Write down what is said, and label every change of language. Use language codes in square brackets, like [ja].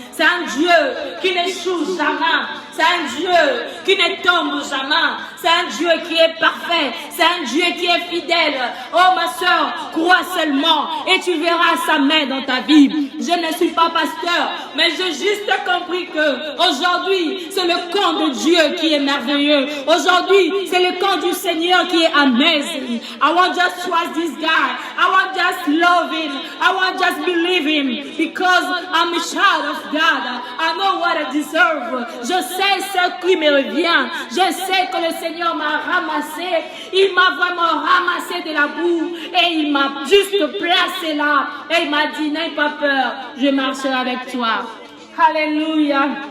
[fr] C'est un Dieu qui n'échoue jamais, c'est un Dieu qui ne tombe jamais, c'est un Dieu qui est parfait, c'est un Dieu qui est fidèle. Oh ma soeur, crois seulement et tu verras sa main dans ta vie. Je ne suis pas pasteur, mais j'ai juste compris que aujourd'hui c'est le camp de Dieu qui est merveilleux. Aujourd'hui c'est le camp du Seigneur qui est amazing. [en] I want just trust this guy. I want just love him. I want just believe him because I'm a child of God. I know what I deserve. [fr] Je sais ce qui me revient. Je sais que le Seigneur m'a ramassé. Il m'a vraiment ramassé de la boue et il m'a juste placé là. Et il m'a dit, n'aie pas peur, je marcherai avec toi. Alléluia.